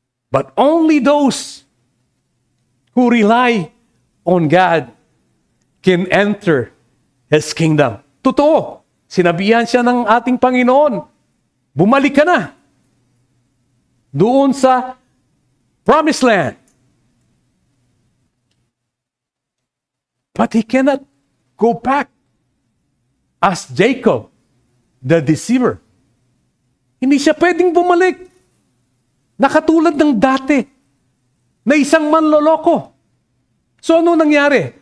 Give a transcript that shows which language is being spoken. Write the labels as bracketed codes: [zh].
[en] But only those who rely on God can enter His kingdom. [tl] Totoo, sinabihan siya ng ating Panginoon, bumalik ka na doon sa promised land. [en] But he cannot go back as Jacob, the deceiver. [tl] Hindi siya pwedeng bumalik. Nakatulad ng dati na isang manloloko. So ano nangyari?